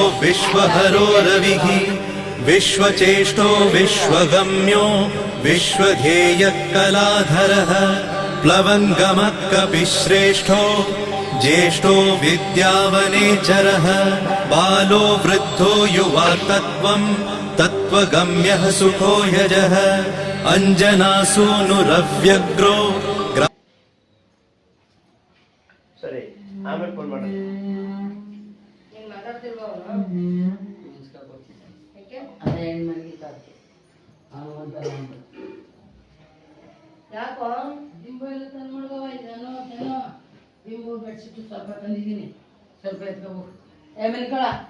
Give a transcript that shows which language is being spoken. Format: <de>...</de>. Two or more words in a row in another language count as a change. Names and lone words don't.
<sa>विश्वहरो रविः विश्वचेष्टो विश्वगम्यो विश्वध्येयः कलाधरः प्लवङ्गमः कपिश्रेष्ठो ज्येष्ठो विद्यावनेचरः बालो वृद्धो युवा तत्त्वगम्यः सुखो यजः अंजनासूनुरव्यग्रो</sa> <kn>ಸರಿ ಆಮೇಲೆ ಫೋನ್ ಮಾಡಿ ನೀನು ಮಾತಾಡ್ತಿರ್ಬೋದು ಅದೇ ಹೆಣ್ಮನೆಗೆ ತಾಕೆ ಯಾಕೋ ದಿಂಬು ಎಲ್ಲ ತಂದು ಮಾಡ್ಕೋ ಏನೋ ದಿಂಬು ಬೆಡ್ಶೀಟು ಸ್ವಲ್ಪ ತಂದಿದ್ದೀನಿ ಸ್ವಲ್ಪ ಎತ್ಕೋಬೇಕು ಮಲ್ಕೊಳ</kn>